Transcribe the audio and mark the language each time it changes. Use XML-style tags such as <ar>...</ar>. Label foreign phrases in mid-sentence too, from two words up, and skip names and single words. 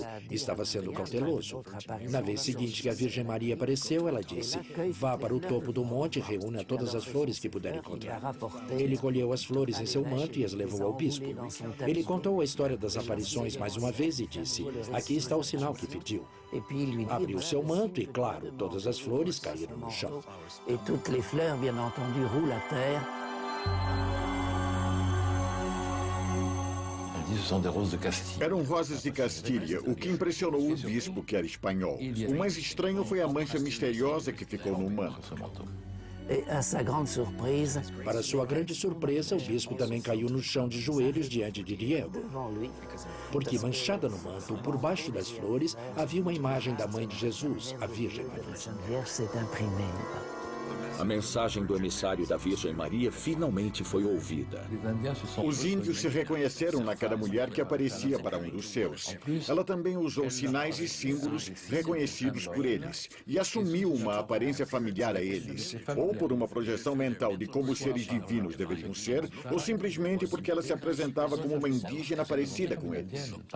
<pt>Estava sendo cauteloso. Na vez seguinte que a Virgem Maria apareceu, ela disse: vá para o topo do monte e reúna todas as flores que puder encontrar. Ele colheu as flores em seu manto e as levou ao bispo. Ele contou a história das aparições mais uma vez e disse: aqui está o sinal que pediu. Abriu seu manto e, claro, todas as flores caíram no chão.</pt> <fr>Et toutes les fleurs, bien entendu, roulent à terre.</fr> <pt>Eram rosas de Castilha, o que impressionou o bispo, que era espanhol. O mais estranho foi a mancha misteriosa que ficou no manto.</pt> <fr>Et à sa grande surprise,</fr> <pt>Para sua grande surpresa, o bispo também caiu no chão de joelhos diante de Diego,</pt> <fr>devant lui,</fr> <pt>porque manchada no manto, por baixo das flores, havia uma imagem da mãe de Jesus, a Virgem Maria.</pt> <fr>la Vierge s'est imprimée.</fr> <pt>A mensagem do emissário da Virgem Maria finalmente foi ouvida. Os índios se reconheceram naquela mulher que aparecia para um dos seus. Ela também usou sinais e símbolos reconhecidos por eles e assumiu uma aparência familiar a eles, ou por uma projeção mental de como os seres divinos deveriam ser, ou simplesmente porque ela se apresentava como uma indígena parecida com eles.</pt>